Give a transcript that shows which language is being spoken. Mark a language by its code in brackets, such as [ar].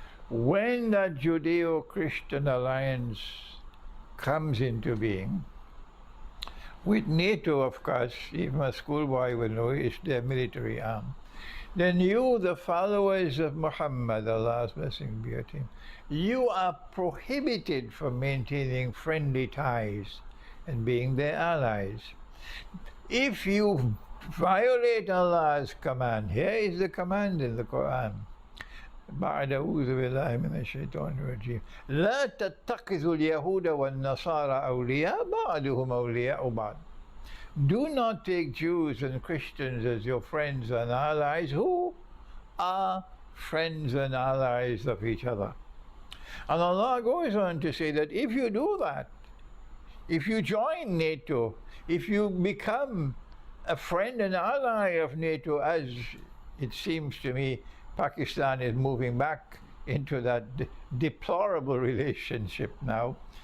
[en] when that Judeo-Christian alliance comes into being, with NATO, of course, even a schoolboy will know it's their military arm, then you, the followers of Muhammad, Allah's blessing be on him, you are prohibited from maintaining friendly ties and being their allies. If you violate Allah's command, here is the command in the Quran. [ar] بعد أعوذ بالله من الشيطان الرجيم لا تتخذوا اليهود والنصارى أولياء بعضهم أولياء بعض. [en] Do not take Jews and Christians as your friends and allies who are friends and allies of each other. And Allah goes on to say that if you do that, if you join NATO, if you become a friend and ally of NATO, as it seems to me Pakistan is moving back into that deplorable relationship now.